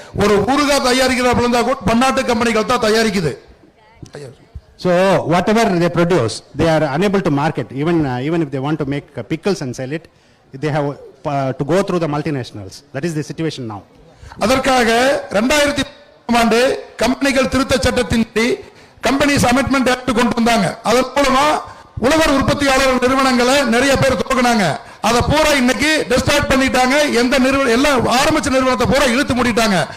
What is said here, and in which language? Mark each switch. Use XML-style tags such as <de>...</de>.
<ta>ஒரு ஊறுகாய் தயாரிக்கிறா கூட பன்னாட்டு கம்பெனிகள் தான் தயாரிக்குது.</ta> <en>So whatever they produce, they are unable to market. Even if they want to make pickles and sell it, they have to go through the multinationals. That is the situation now.</en> <ta>அதற்காக 2000 ஆண்டு கம்பெனிகள் திருத்த சட்டத்தின்படி companies amendment act கொண்டு வந்தாங்க. அதன் மூலமா உழவர் உற்பத்தியாளர் நிறுவனங்களை நிறைய பேர் துவங்கினாங்க. அதை பூரா இன்னைக்கு டிஸ்டார்ட் பண்ணிட்டாங்க. எந்த நிறுவனம் எல்லாம் ஆரம்பிச்ச நிறுவனத்தை பூரா இழுத்து மூடிட்டாங்க.</ta>